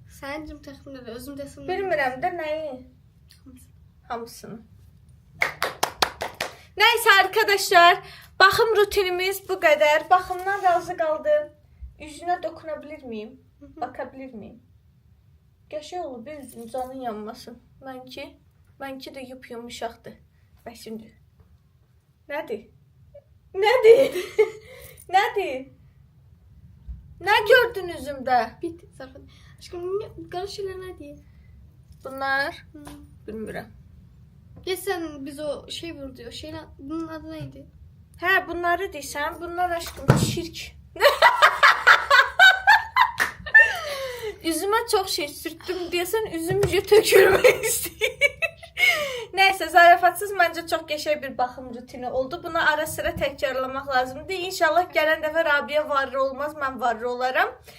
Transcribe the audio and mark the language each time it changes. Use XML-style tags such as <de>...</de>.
<az>Səncim təxminən özüm desin. Bilmirəm də nəyi. Hamısını. Neyse arkadaşlar, baxım rutinimiz bu qədər. Baxımdan razı qaldım. Üzünə</az> <tr>dokunabilir miyim? Bakabilir miyim?</tr> <az>Qəşəng olub, bir üzüm canın yanmasın. Mənki də yumuşaqdır. Bəs şimdi. Nədir? Nədir? Nədir? Nə gördün üzümdə?</az> <tr>Bitti zaten. Aşkım garip şeyler ne diye?</tr> <az>Bunlar bilmirəm.</az> <tr>Ya sen biz o şey vurdu o şeyle bunun adı neydi?</tr> <az>Hə, bunları deyirsən, bunlar aşkım şirk. Üzümə çox şey sürtdüm deyəsən, üzüm tökülmək istəyir. Nəysə, zarafatsız məncə çox qəşəng bir baxım rutini oldu. Bunu ara sıra təkrarlamaq lazımdır. İnşallah gələn dəfə Rabia varlı olmaz, mən varlı olaram.</az>